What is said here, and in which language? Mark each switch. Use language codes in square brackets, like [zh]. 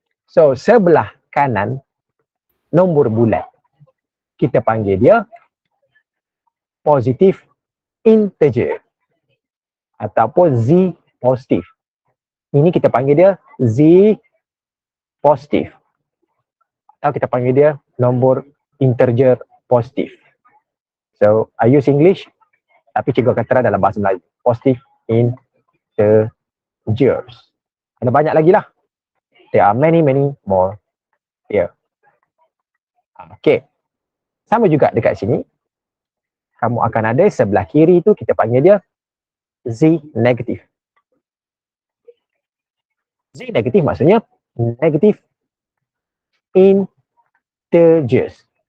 [ms] So sebelah kanan nombor bulat, kita panggil dia positive integer ataupun Z positif. Ini kita panggil dia Z positif, atau kita panggil dia nombor integer positif. [en] So I use English, [ms] tapi cikgu akan terang dalam bahasa Melayu. [en] Positive integers. [ms] Ada banyak lagi lah. [en] There are many more here. [ms] Okay. Sama juga dekat sini. Kamu akan ada sebelah kiri tu kita panggil dia Z negatif. Z negatif maksudnya negative integers.